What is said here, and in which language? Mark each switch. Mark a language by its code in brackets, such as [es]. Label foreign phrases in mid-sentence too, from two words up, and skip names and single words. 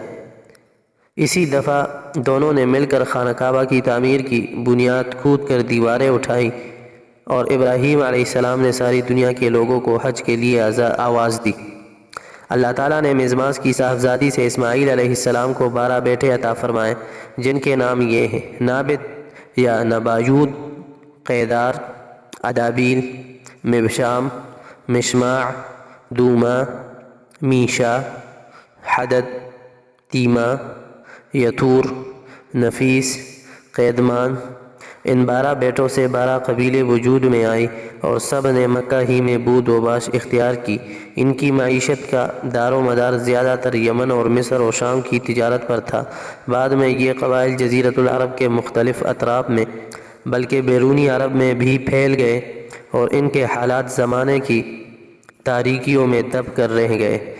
[ur] اسی دفعہ دونوں نے مل کر خانہ کعبہ کی تعمیر کی، بنیاد کھود کر دیواریں اٹھائی، اور ابراہیم علیہ السلام نے ساری دنیا کے لوگوں کو حج کے لیے آواز دی۔ اللہ تعالیٰ نے مزماز کی صاحبزادی سے اسماعیل علیہ السلام کو 12 بیٹے عطا فرمائے، جن کے نام یہ ہیں: نابت یا نبایوت، قیدار، ادابیل، مبشام، مشماع، دوما، میشا، حدد، تیما، یتور، نفیس، قیدمان۔ ان 12 بیٹوں سے 12 قبیلے وجود میں آئی اور سب نے مکہ ہی میں بود و باش اختیار کی۔ ان کی معیشت کا دار و مدار زیادہ تر یمن اور مصر و شام کی تجارت پر تھا۔ بعد میں یہ قبائل جزیرۃ العرب کے مختلف اطراف میں بلکہ بیرونی عرب میں بھی پھیل گئے، اور ان کے حالات زمانے کی تاریکیوں میں دب کر رہ گئے۔